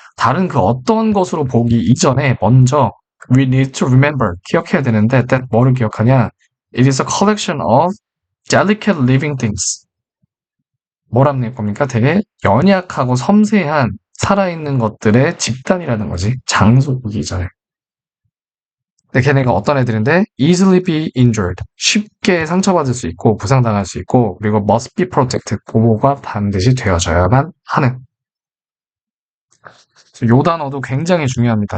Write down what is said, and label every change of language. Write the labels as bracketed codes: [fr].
[ko] 다른 그 어떤 것으로 보기 이전에 먼저 [en] we need to remember [ko] 기억해야 되는데 that 뭐를 기억하냐? [en] It is a collection of delicate living things. [ko] 뭐라는 겁니까? 되게 연약하고 섬세한 살아있는 것들의 집단이라는 거지. 장소 보기 이전에. 근데 걔네가 어떤 애들인데 [en] easily be injured. [ko] 쉽게 상처받을 수 있고 부상당할 수 있고 그리고 [en] must be protected. [ko] 보호가 반드시 되어져야만 하는 요 단어도 굉장히 중요합니다.